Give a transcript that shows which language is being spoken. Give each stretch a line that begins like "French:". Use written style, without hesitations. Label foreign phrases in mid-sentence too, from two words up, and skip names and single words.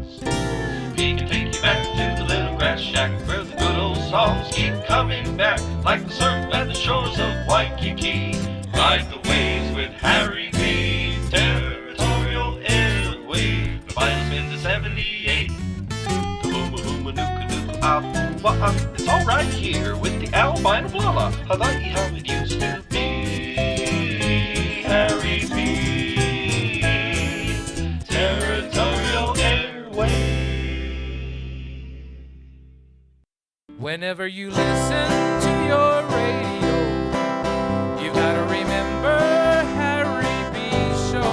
English: He can take you back to the little grass shack where the good old songs keep coming back, like the surf at the shores of Waikiki. Ride the waves with Harry B. Territorial Airwaves, the finest been to 78. The booma booma nuka nuka ah, it's all right here with the albino Blala, Hawai'i how it used to be. Harry B. Territorial Airwaves. Whenever you listen to your radio, you gotta remember Harry B's show.